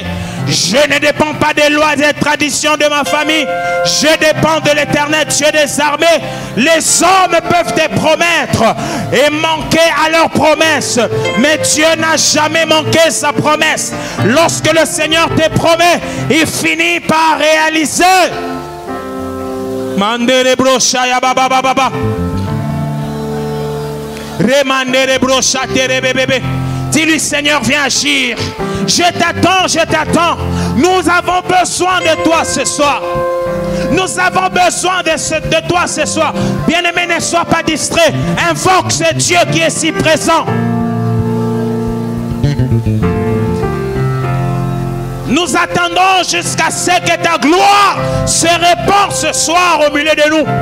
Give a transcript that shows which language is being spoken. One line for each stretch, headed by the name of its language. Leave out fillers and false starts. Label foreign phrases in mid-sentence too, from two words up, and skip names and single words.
French: Je ne dépends pas des lois et des traditions de ma famille. Je dépends de l'éternel Dieu des armées. Les hommes peuvent te promettre et manquer à leurs promesses. Mais Dieu n'a jamais manqué sa promesse. Lorsque le Seigneur te promet, il finit par réaliser. Mandere brochaya baba baba baba. Remandere brochate bébé. Dis-lui, Seigneur, viens agir. Je t'attends, je t'attends. Nous avons besoin de toi ce soir. Nous avons besoin de toi ce soir. Bien-aimé, ne sois pas distrait. Invoque ce Dieu qui est si présent. Nous attendons jusqu'à ce que ta gloire se répande ce soir au milieu de nous.